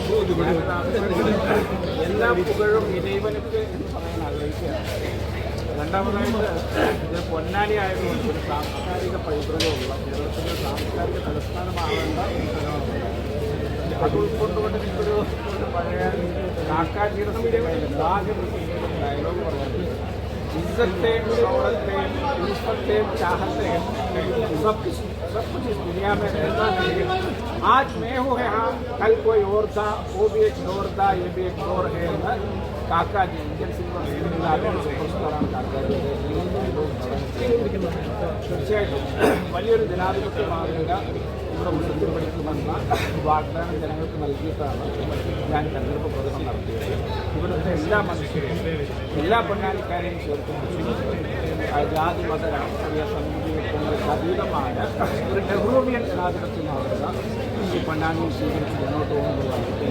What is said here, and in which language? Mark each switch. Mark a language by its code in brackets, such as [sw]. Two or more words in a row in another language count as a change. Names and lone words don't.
[ta] எல்லா புகழும் இறைவனுக்கு [ml] എന്ന് പറയാൻ ആഗ്രഹിക്കുകയാണ്. രണ്ടാമതായിട്ട് ഇത് പൊന്നാനി ആയതുകൊണ്ട് ഒരു സാംസ്കാരിക പൈതൃകമുള്ള കേരളത്തിൻ്റെ സാംസ്കാരിക തലസ്ഥാനമാവേണ്ട ഒരു സ്ഥലമാണ്. അത് ഉൾക്കൊണ്ടുകൊണ്ട് എനിക്കൊരു പഴയ കാക്കാജിയുടെ സിനിമയിൽ ആകെ ഡയലോഗ് പറയാറുണ്ട്. [hi] इज्जतें शौहरतें इज्जतें चाहतें सब कुछ इस दुनिया में रहता है। आज मैं हूँ यहाँ, कल कोई और था, वो भी एक दौर था, ये भी एक दौर है। काका जी [en] Indian cinema [ml] സൂപ്പർസ്റ്റാറാണ് കാക്കാജി. തീർച്ചയായിട്ടും വലിയൊരു ജനാധിപത്യ മാതൃക ഇവിടെ ഉയർത്തിപ്പിടിക്കുമെന്ന വാഗ്ദാനം ജനങ്ങൾക്ക് നൽകിയിട്ടാണ് ഞാൻ തെരഞ്ഞെടുപ്പ് പ്രചരണം നടത്തിയത്. ഇവിടുത്തെ എല്ലാ മനുഷ്യരെയും എല്ലാ പൊന്നാനിക്കാരെയും ചേർത്ത് ജാതി മത രാഷ്ട്രീയ സമീപനങ്ങൾക്ക് അതീതമായ ഒരു നെഹ്റുവിയൻ ജനാധിപത്യ മാതൃക ഈ പൊന്നാനിയിൽ സ്വീകരിച്ച് മുന്നോട്ട് പോകുന്നതാണ്.